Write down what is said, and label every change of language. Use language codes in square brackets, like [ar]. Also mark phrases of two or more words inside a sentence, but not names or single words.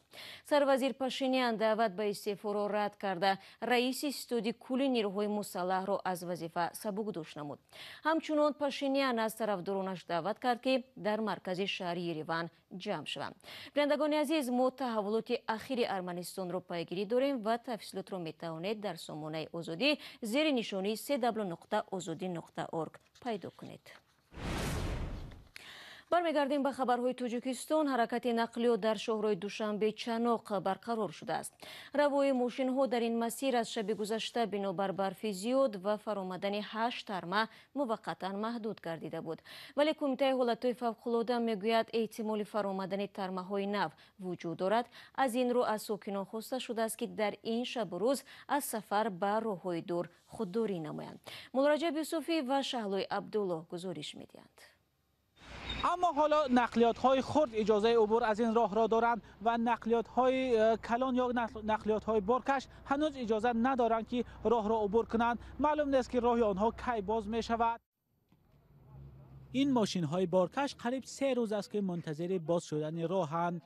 [tg] сарвазир Пашинян даъват ба истеъфоро рад карда, раиси иттиҳоди кулли нирӯҳои мусаллаҳро аз вазифа сабукдош намуд. ҳамчунон Пашинян аз тарафдоронаш даъват кард, ки дар маркази шаҳри Ереван ҷамъ шаванд. бинандагони азиз, мо таҳаввулоти ахири Арманистонро пайгирӣ дорем ва тафсилотро метавонед дар сомонаи озодӣ зери нишонии www.ozodi.org пайдо кунед. бармегардем ба хабарҳои Тоҷикистон. ҳаракати нақлиёт дар шоҳрои Душанбе Чаноқ барқарор шудааст. равои мошинҳо дар ин масир аз шаби гузашта бинобар барфи зиёд ва фаромадани 8 тарма муваққатан маҳдуд гардида буд. вале Кумитаи ҳолатҳои фавқулода мегӯяд эҳтимоли фаромадани тармаҳои нав вуҷуд дорад. аз ин рӯ аз сокинон хоста шудааст, ки дар ин шабу рӯз аз сафар ба роҳҳои дур худдорӣ намоянд. Муллораҷаб Юсуфӣ ва Шаҳлои Абдулло гузориш медиҳанд. аммо ҳоло нақлиётҳои хурд иҷозаи убур аз ин роҳро доранд ва нақлиётҳои калон ё нақлиётҳои боркаш ҳанӯз иҷоза надоранд ки роҳро убур кунанд. маълум нест ки роҳи онҳо кай боз мешавад. ин мошинҳои боркаш қариб 3 рӯз аст ки мунтазири боз шудани роҳанд.